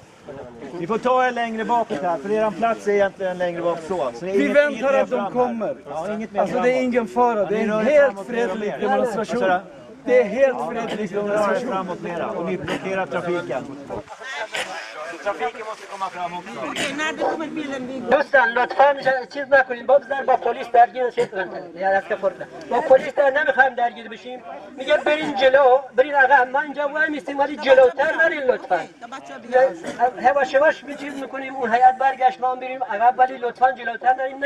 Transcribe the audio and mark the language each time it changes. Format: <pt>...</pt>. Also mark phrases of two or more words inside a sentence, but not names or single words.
<sv>Ni får ta er längre bakåt här, för er plats är egentligen längre bak så. Så det är Vi inget väntar mer att de fram här. kommer. Ja, inget mer Alltså framåt. det är ingen fara, det är ni rör en er helt framåt mer och fredlig mer. demonstration. Alltså, Det är helt fredlig ni rör er demonstration. framåt mera och ni blockerar trafiken. Trafiken måste komma fram också.</sv> <fa>دوستان لطفا چیز نکنید با پلیس درگیر نشید. با پلیس در نمیخوایم درگیر بشیم. میگه برین جلو، برین عقب. ما اینجا وای میستیم ولی جلوتر نرین لطفا. هواش هواش چیز میکنیم اون هیئت برگشت ما بریم عقب ولی لطفا جلوتر نریم.</fa>